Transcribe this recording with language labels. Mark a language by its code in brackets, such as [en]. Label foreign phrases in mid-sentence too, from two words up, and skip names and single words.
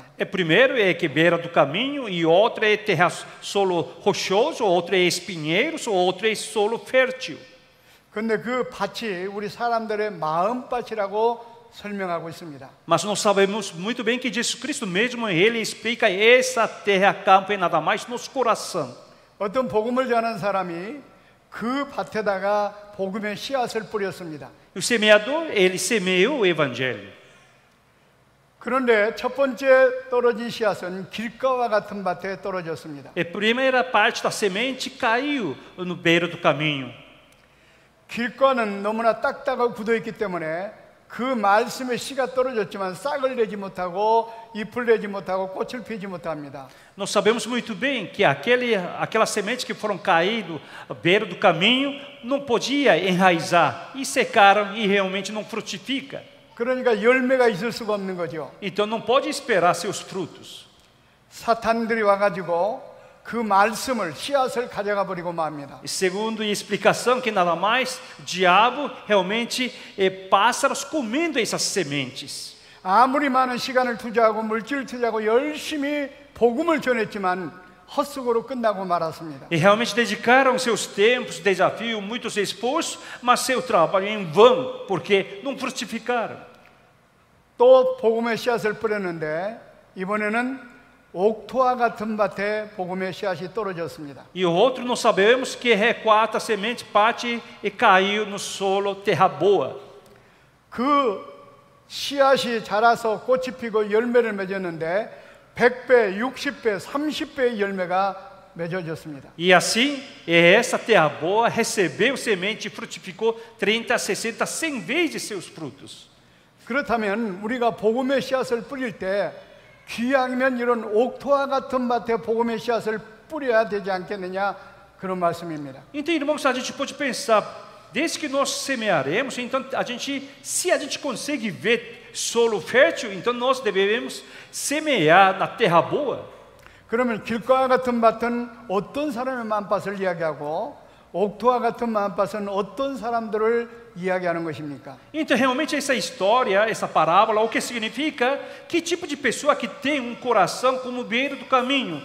[pt] Primeiro é que beira do caminho, e outro é terra solo rochoso, outro é espinheiros, outro é solo fértil. [ko] 그런데 그 밭이 우리 사람들의 마음밭이라고 설명하고 있습니다. [pt] Mas nós sabemos muito bem que Jesus Cristo mesmo, ele explica essa terra campo é nada mais nosso coração. [ko] 어떤 복음을 전하는 사람이 그 밭에다가 복음의 씨앗을 뿌렸습니다. [pt] O semeador, ele semeou o evangelho. [ko] 그런데 첫 번째 떨어진 씨앗은 길가와 같은 밭에 떨어졌습니다. [pt] A primeira parte da semente caiu no beira do caminho. [ko] 길가는 너무나 딱딱하고 굳어있기 때문에 그 말씀의 씨가 떨어졌지만 싹을 내지 못하고 잎을 내지 못하고 꽃을 피지 못합니다. [pt] Nós sabemos muito bem que aquelas sementes que foram caídas à beira do caminho não podia enraizar e secaram e realmente não frutifica. [ko] 그러니까 열매가 있을 수가 없는 거죠. [pt] Então não pode esperar seus frutos. [ko] 사탄들이 와가지고 그 말씀을 씨앗을 가져가 버리고 맙니다. [pt] Segundo a explicação que nada mais, o diabo realmente pássaros comendo essas sementes. [ko] 아무리 많은 시간을 투자하고 물질을 투자하고 열심히 복음을 전했지만 헛수고로 끝나고 말았습니다. [pt] E realmente dedicaram seus tempos, desafio, muitos esforços, mas seu trabalho em vão, porque não frutificaram. [ko] 또 복음의 씨앗을 뿌렸는데 이번에는 옥토와 같은 밭에 복음의 씨앗이 떨어졌습니다. [pt] E o outro nós sabemos que quarta semente parte e caiu no solo terra boa. [ko] 그 씨앗이 자라서 꽃이 피고 열매를 맺었는데 100배, 60배, 30배의 열매가 맺어졌습니다. [pt] E assim, essa terra boa recebeu semente e frutificou 30, 60, 100 vezes seus frutos. [ko] 그렇다면 우리가 복음의 씨앗을 뿌릴 때 귀하면 이런 옥토와 같은 밭에 복음의 씨앗을 뿌려야 되지 않겠느냐 그런 말씀입니다. [pt] Então, irmãos, a gente pode pensar, desde que nós semearemos, então se a gente consegue ver solo fértil, então nós devemos semear na terra boa. [ko] 그러면 길가와 같은 밭은 어떤 사람의 마음밭을 이야기하고 옥토와 같은 마음밭은 어떤 사람들을 이야기하는 것입니까? [pt] Então, realmente, essa história, essa parábola, o que significa? Que tipo de pessoa que tem um coração como beira do caminho?